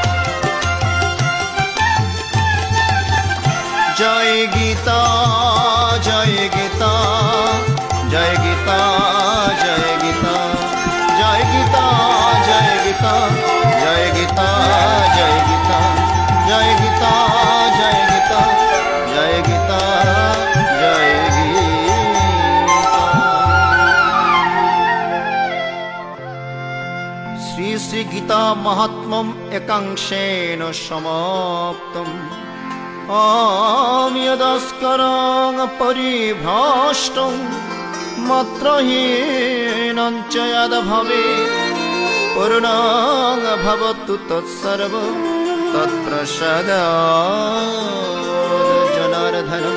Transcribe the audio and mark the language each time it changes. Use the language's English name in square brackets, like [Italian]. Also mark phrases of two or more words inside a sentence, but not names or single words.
[Bangla] জয় গীতা জয় গীতা জয় গীতা জয় গীতা জয় গীতা জয় গীতা জয় গীতা জয় গীতা জয় গীতা জয় গীতা জয় গীতা জয় গীতা। [Sanskrit] শ্রী শ্রী গীতা মাহাত্ম্যম একাংশেন সমাপ্তম। यदस्करं परिभ्रष्टं मात्रहीनं च यद्भवेत्, पूर्णं भवतु तत्सर्व तत्प्रसादात् जनार्दनम्।